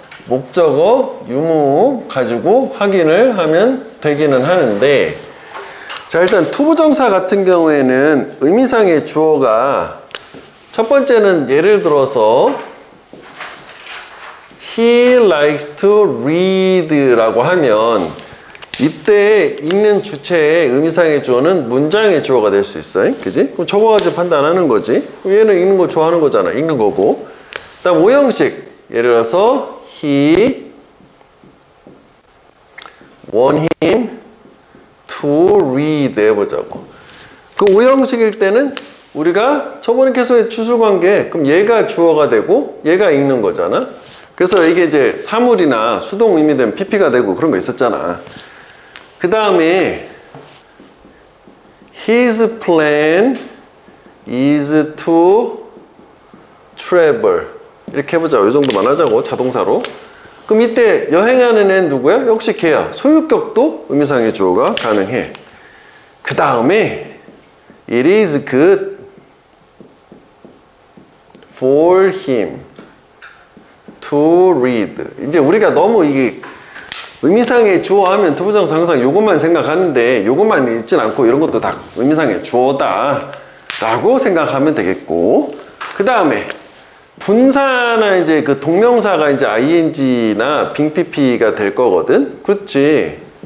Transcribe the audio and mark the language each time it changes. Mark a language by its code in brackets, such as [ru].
[ko] 목적어, 유무 가지고 확인을 하면 되기는 하는데 자 일단 투부정사 같은 경우에는 의미상의 주어가 첫 번째는 예를 들어서 [en] He likes to read [ko] 라고 하면 이때 읽는 주체의 의미상의 주어는 문장의 주어가 될 수 있어. 그지? 그럼 저거 가지고 판단하는 거지. 얘는 읽는 거 좋아하는 거잖아. 읽는 거고. 그 다음 오형식. [en] 예를 들어서 He want him to read [ko] 해보자고. 그 오형식일 때는 우리가 저번에 계속 추수관계 그럼 얘가 주어가 되고 얘가 읽는 거잖아. 그래서 이게 이제 사물이나 수동 의미되면 PP가 되고 그런 거 있었잖아. [en] 그 다음에 His plan is to travel [ko] 이렇게 해보자. 이 정도만 하자고 자동사로. 그럼 이때 여행하는 애는 누구야? 역시 걔야. 소유격도 의미상의 주어가 가능해. [en] 그 다음에 It is good for him to read. [ko] 이제 우리가 너무 이게 의미상의 주어 하면 투부정사 항상 요것만 생각하는데 요것만 있진 않고 이런 것도 다 의미상의 주어다 라고 생각하면 되겠고 그 다음에 분사나 이제 그 동명사가 이제 ing나 빙pp가 될 거거든. 그렇지.